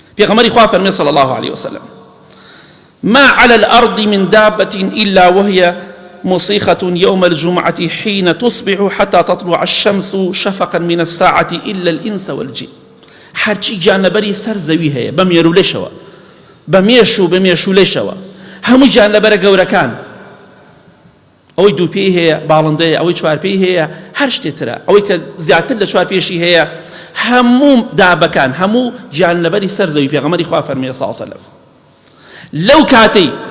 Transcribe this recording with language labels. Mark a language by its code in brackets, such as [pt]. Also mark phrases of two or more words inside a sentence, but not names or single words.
[ckb] پێغەمبەری خوا فەرمێ [ar] صلی الله عليه وسلم ما على الأرض من دابة إلا وهي مصيخة يوم الجمعة حين تصبح حتى تطلع الشمس شفقا من الساعة إلا الإنس والجن [ckb] هرچی جانەبەری سەر زەوی هەیە بە مێرولێشەوە بە مێش و بە مێشولێشەوە هەموو جانەبەرە گەورەکان ئەوەی دوو پێی هەیە باڵندەیە ئەوەی چوار پێی هەیە هەر شتێترە ئەوەی کە زیاتر لە چوار پێشی هەیە هەموو دابەکان هەموو جانەبەری سەر زەوی پێغەمبەری خوا فەرمێ [ar] صلی الله عليه وسلم [ckb] لەو کاتەی